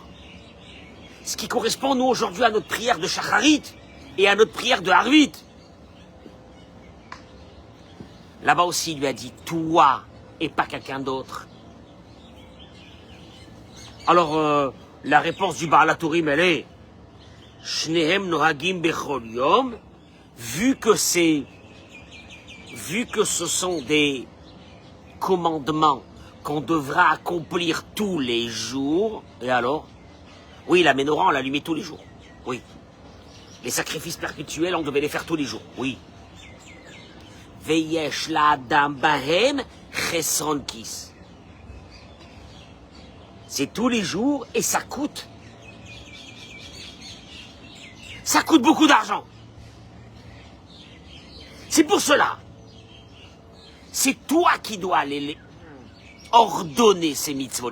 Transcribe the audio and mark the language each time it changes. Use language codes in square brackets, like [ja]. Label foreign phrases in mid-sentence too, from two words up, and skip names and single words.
[fr] Ce qui correspond, nous, aujourd'hui, à notre prière de Shacharit et à notre prière de Harvit. Là-bas aussi, il lui a dit, toi et pas quelqu'un d'autre. Alors, la réponse du Baal HaTurim, elle est, [he] שניהם נוהגים בכל יום, [fr] vu que ce sont des commandements qu'on devra accomplir tous les jours, et alors? Oui, la menorah, on l'allumait tous les jours. Oui. Les sacrifices perpétuels, on devait les faire tous les jours. [he] Oui. ויש לאדם בהם חסרון כיס. [fr] C'est tous les jours et ça coûte. Ça coûte beaucoup d'argent. C'est pour cela. C'est toi qui dois aller ordonner ces mitzvot.